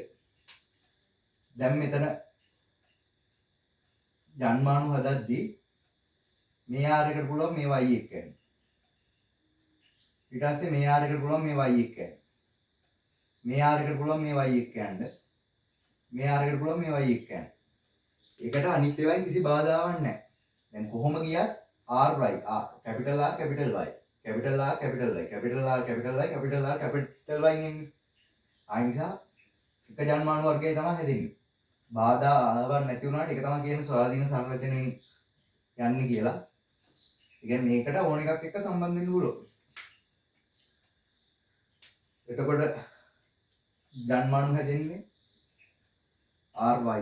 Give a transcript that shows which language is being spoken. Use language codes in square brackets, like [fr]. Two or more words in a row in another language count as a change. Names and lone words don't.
[si] දැන් මෙතන ජන්මාණු හදද්දී මේ R එකට පුළුවන් මේ Y එක ගන්න. ඊට පස්සේ මේ R එකට පුළුවන් මේ Y එක ගන්න. මේ R එකට පුළුවන් මේ Y එක ගන්න. මේ R එකට පුළුවන් මේ Y එක ගන්න. ඒකට අනිත් ඒවායින් කිසි බාධාවක් නැහැ. දැන් කොහොම ගියත් [en] RY capital R capital Y capital R capital Y capital R capital Y capital R capital Y [si] නෙන්නේ. ආ නිසා එක ජන්මාණු වර්ගය තමයි හැදෙන්නේ. බාධාවක් නැති වුණාට ඒක තමයි කියන්නේ ස්වාධීන සංරචනයේ යන්නේ කියලා. ඒ කියන්නේ මේකට ඕන එකක් එක්ක සම්බන්ධ වෙන්න පුළුවන්. එතකොට ජන්මාණු හැදෙන්නේ RY.